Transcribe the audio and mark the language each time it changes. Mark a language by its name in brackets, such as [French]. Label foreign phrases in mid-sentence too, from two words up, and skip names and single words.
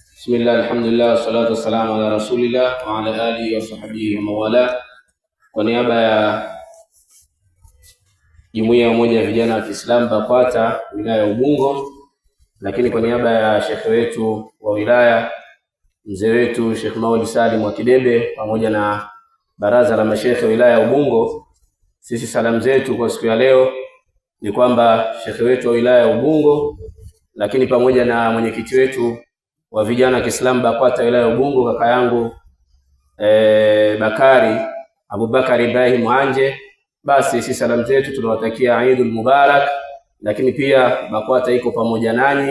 [Arabic] بسم الله، الحمد لله، الصلاة والسلام على رسول الله وعلى آله وصحبه وموالاه. [Swahili] Kwa niaba ya Jumuiya ya Umoja wa Vijana wa Kiislamu BAKWATA wilaya ya Ubungo, lakini kwa niaba ya shekhe wetu wa wilaya, mzee wetu Sheikh Maulid Salim wa Kidebe, pamoja na baraza la mashekhe wilaya ya Ubungo, sisi salamu zetu kwa siku ya leo ni kwamba shekhe wetu wa wilaya ya Ubungo, lakini pamoja na mwenyekiti wetu wa vijana wa Kiislamu BAKWATA wilaya ya Ubungo, kaka yangu Bakari Abubakar Ibrahim Anje, basi sisi salamu zetu tunawatakia Eidul Mubarak, lakini pia BAKWATA iko pamoja nanyi.